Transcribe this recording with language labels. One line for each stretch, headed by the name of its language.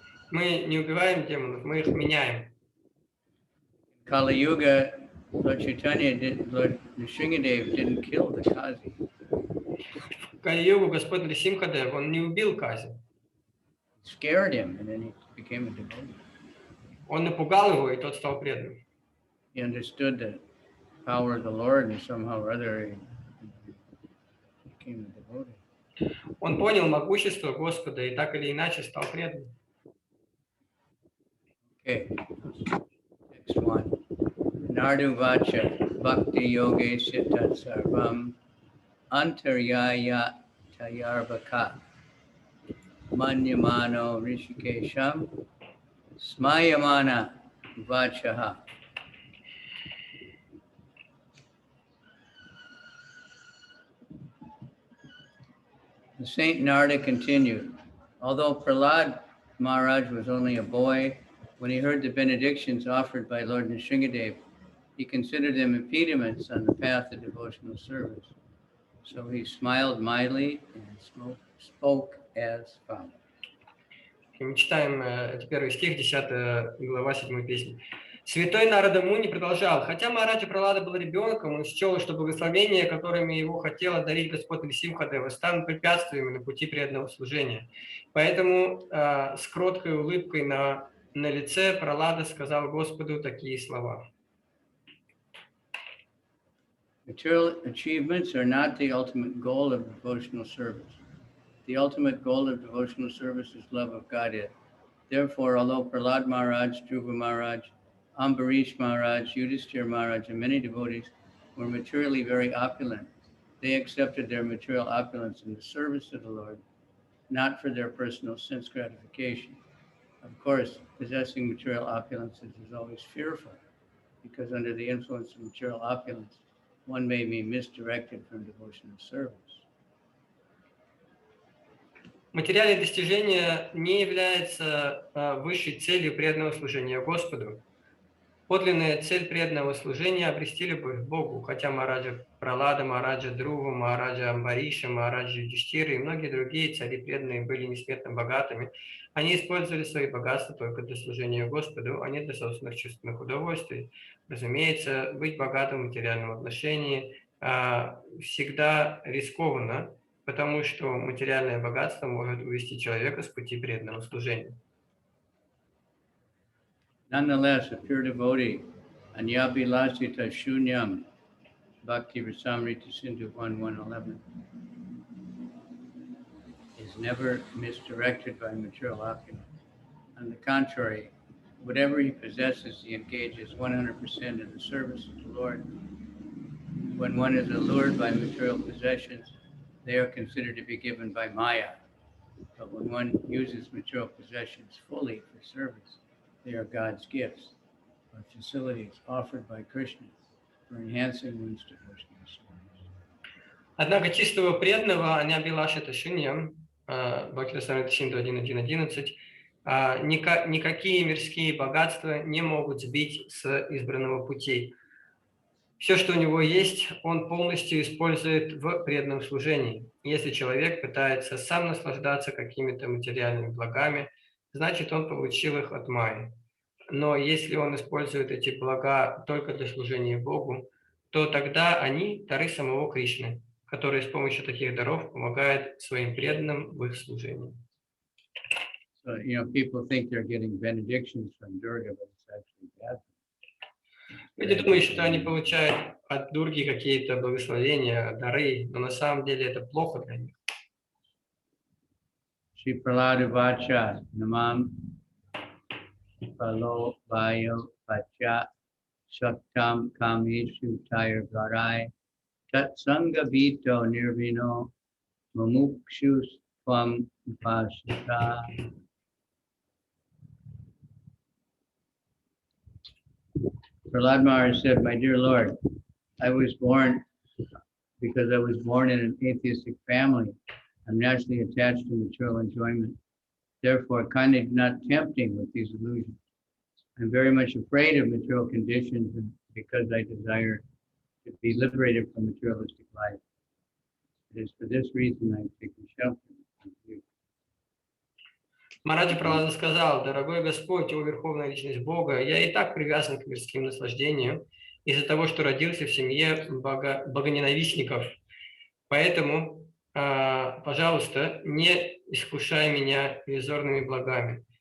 Russian: Мы не убиваем демонов, мы их меняем.
English: Kali Yuga, Lord Nrsimha didn't kill the Kazi.
Russian: В Кали-югу Господь Нрисимха Дев, он не убил Кази.
English: Scared him, and then he became a devotee.
Russian: Он напугал его, и тот стал преданным.
English: He understood the power of the Lord, and somehow or other he became a devotee.
Russian: Он понял могущество Господа и так или иначе стал преданным.
English: Okay, next one.
Sanskrit: Nardu Vacha Bhakti Yoge Sitat Sarvam Antaryaya Tayarvaka Manyamano Rishikesham Smayamana Vachaha.
English: The Saint Narada continued, although Prahlad Maharaj was only a boy, when he heard the benedictions offered by Lord Nrsimha, he considered them impediments on the path of devotional service. So he smiled mildly and spoke as follows.
Russian: Мы читаем это первый стих, 10 глава 7 песни. Святой Нарада Муни продолжал: хотя Махараджа Пралада был ребенком, он счел, что благословения, которыми его хотел одарить Господь Нрисимха Дева, станут препятствиями на пути преданного служения. Поэтому с кроткой улыбкой на лице Пралада сказал Господу такие слова.
English: Material achievements are not the ultimate goal of devotional service. The ultimate goal of devotional service is love of Godhead. Therefore, although Prahlad Maharaj, Dhruva Maharaj, Ambarish Maharaj, Yudhishthira Maharaj, and many devotees were materially very opulent, they accepted their material opulence in the service of the Lord, not for their personal sense gratification. Of course, possessing material opulences is always fearful, because under the influence of material opulence, one may be misdirected from devotional service.
Russian: Материальные достижения не являются высшей целью преданного служения Господу. Подлинная цель преданного служения – обрести любовь к Богу, хотя Махараджа Пралада, Махараджа Друва, Махараджа Амбариша, Махараджа Юдхиштира и многие другие цари преданные были несметно богатыми, они использовали свои богатства только для служения Господу, а не для собственных чувственных удовольствий. Разумеется, быть богатым в материальном отношении всегда рискованно, потому что материальное богатство может увести человека с пути преданного служения.
English: Nonetheless, a pure devotee, Anyabilasita Shunyam, Bhakti Rasamrita Sindhu 1:111, is never misdirected by material opulence. On the contrary, whatever he possesses, he engages 100% in the service of the Lord. When one is allured by material possessions, they are considered to be given by Maya. But when one uses material possessions fully for service, they are God's gifts, or facilities offered by Krishna for enhancing one's devotional service.
Russian: Однако чистого преданного Анябилашита Шуньям, Бхакти Расамрита Синду 1.1.11, никакие мирские богатства не могут сбить с избранного пути. Все, что у него есть, он полностью использует в преданном служении. Если человек пытается сам наслаждаться какими-то материальными благами, значит, он получил их от Майи. Но если он использует эти блага только для служения Богу, то тогда они дары самого Кришны, которые с помощью таких даров помогают своим преданным в их служении.
English: So, people think they're getting benedictions from Durga, but it's actually bad.
Russian: Люди думают, что они получают от Дурги какие-то благословения, дары, но на самом деле это плохо для них.
Sanskrit: Shri Pralada Vacha Namam Palo Vayo Vacha Shaktam Kameshu Tayar Garai Tat Sangha Vito Nirvino Mamukshu Swam Upasita.
English: Prahlad Maharaj said, "My dear Lord, I was born because I was born in an atheistic family. I'm naturally attached to material enjoyment. Therefore, kindly do not tempt me with these illusions. I'm very much afraid of material conditions because I desire to be liberated from materialistic life. It is for this reason I'm taking shelter from you."
Russian: Мараджа Пралада сказал: «Дорогой Господь, о Верховная Личность Бога, я и так привязан к мирским наслаждениям из-за того, что родился в семье богоненавистников. Поэтому, пожалуйста, не искушай меня иллюзорными благами.